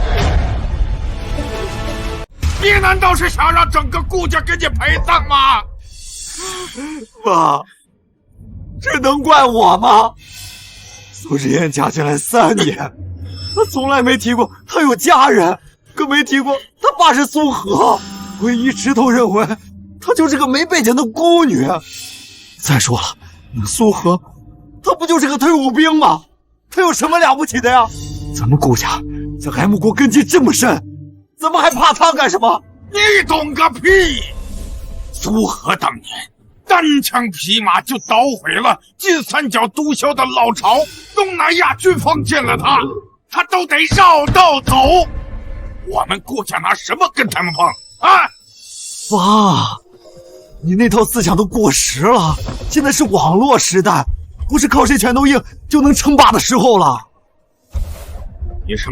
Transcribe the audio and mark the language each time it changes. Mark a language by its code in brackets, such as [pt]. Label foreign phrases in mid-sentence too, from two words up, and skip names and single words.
[zh] 你難道是想讓整個顧家給你賠葬嗎？媽，這能怪我嗎？蘇之嫣嫁進來3年，她從來沒提過她有家人，更沒提過她爸是蘇荷。我一直都認為她就是個沒背景的孤女。再說了，那蘇荷，她不就是個退伍兵嗎？她有什麼了不起的呀？咱們顧家在 M 國根基這麼深，咱們還怕她幹什麼？你懂個屁！蘇荷當年單槍匹馬就搗毀了金三角毒梟的老巢，東南亞軍方見了他都得繞道走。我們顧家拿什麼跟他們碰啊？爸，你那套思想都過時了，現在是網絡時代，不是靠誰拳頭硬就能稱霸的時候了。